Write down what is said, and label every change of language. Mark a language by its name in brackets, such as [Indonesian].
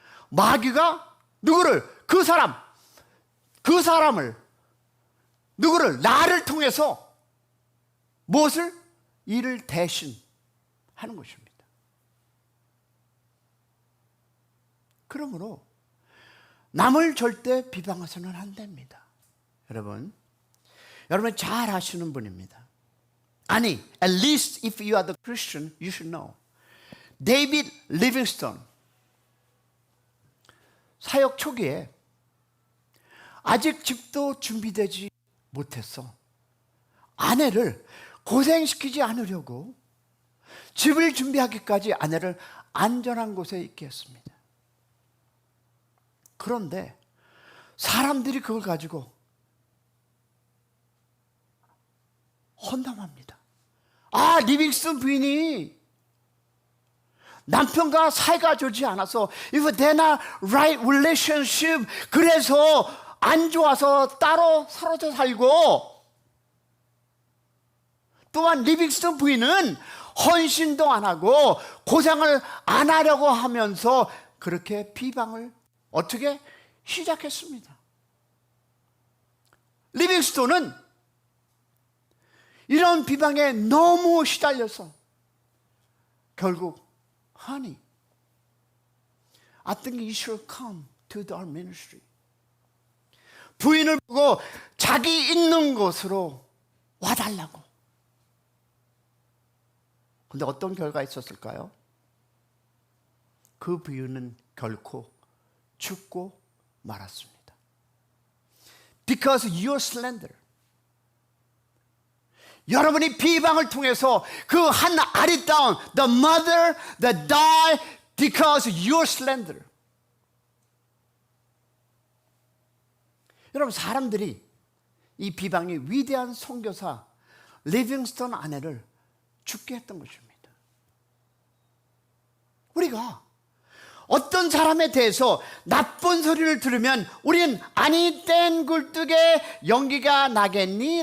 [Korean] 마귀가 누구를, 그 사람을, 누구를, 나를 통해서 무엇을? 이를 대신 하는 것입니다. 그러므로 남을 절대 비방해서는 안 됩니다. 여러분 잘 아시는 분입니다. 아니, [English] at least if you are the Christian, you should know. [Korean] 데이빗 리빙스턴, 사역 초기에 아직 집도 준비되지 못했어. 아내를 고생시키지 않으려고 집을 준비하기까지 아내를 안전한 곳에 있게 했습니다. 그런데 사람들이 그걸 가지고 헌담합니다. 아, 리빙스턴 부인이 남편과 사이가 좋지 않아서 [English] if they're not right relationship, [Korean] 그래서 안 좋아서 따로 사로져 살고, 또한 리빙스턴 부인은 헌신도 안 하고 고생을 안 하려고 하면서 그렇게 비방을 어떻게 시작했습니다. 리빙스턴은 이런 비방에 너무 시달려서 결국 [English] Honey, I think you should come to our ministry. [Korean] 부인을 보고 자기 있는 곳으로 와달라고. 근데 어떤 결과가 있었을까요? 그 부인은 결코 죽고 말았습니다. [English] Because you're slander. [Korean] 여러분이 비방을 통해서 그 한 아리따운 [English] the mother that died because you're slander. [Korean] 여러분, 사람들이 이 비방이 위대한 선교사 리빙스턴 아내를 죽게 했던 것입니다. 우리가 어떤 사람에 대해서 나쁜 소리를 들으면 우린 아니 땐 굴뚝에 연기가 나겠니?